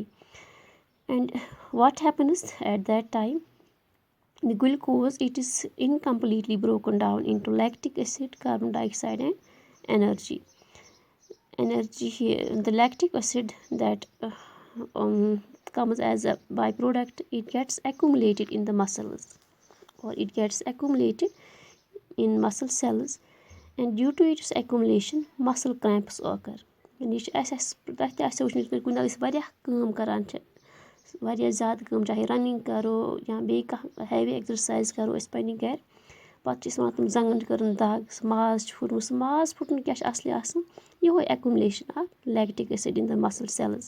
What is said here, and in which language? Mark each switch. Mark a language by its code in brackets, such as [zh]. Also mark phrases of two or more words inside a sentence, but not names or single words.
[en] And what happens at that time, the glucose it is incompletely broken down into lactic acid, carbon dioxide and energy here. The lactic acid that comes as a byproduct, it gets accumulated in the muscles or it gets accumulated in muscle cells, and due to its accumulation muscle cramps occur. [ks] یہِ چھِ اَسہِ تۄہہِ تہِ آسیو وٕچھمُت کُنہِ دۄہ أسۍ واریاہ کٲم کَران چھِ واریاہ زیادٕ کٲم چاہے رَنِنٛگ کَرو یا بیٚیہِ کانٛہہ [en] heavy exercise [ks] کَرو أسۍ پنٛنہِ گَرِ پَتہٕ چھِ أسۍ وَنان تِم زنٛگَن چھِ کٔرٕن دَگ سُہ ماز چھُ پھُٹمُت سُہ ماز پھُٹُن کیٛاہ چھُ اَصلی آسان یِہوے [en] accumulation of lactic acid in the muscle cells.